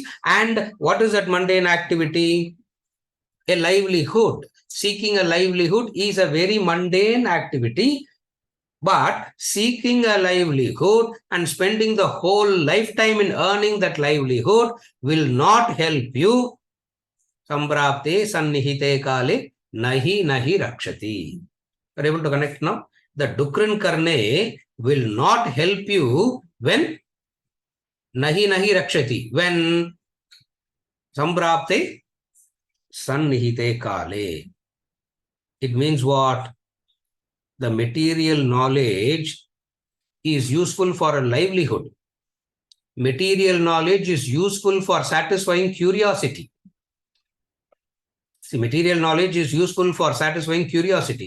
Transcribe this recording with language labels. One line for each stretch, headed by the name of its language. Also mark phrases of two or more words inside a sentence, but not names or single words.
English: And what is that mundane activity? A livelihood. Seeking a livelihood is a very mundane activity. But seeking a livelihood and spending the whole lifetime in earning that livelihood will not help you.
Sanskrit: सम्प्राप्ते सन्निहिते काले नहि रक्षति.
English: Are you able to connect now? The
Sanskrit: डुकृञ् करणे
English: will not help you when
Sanskrit: नहि रक्षति. When सम्प्राप्ते सन्निहिते काले.
English: It means what? The material knowledge is useful for a livelihood. Material knowledge is useful for satisfying curiosity. See, material knowledge is useful for satisfying curiosity.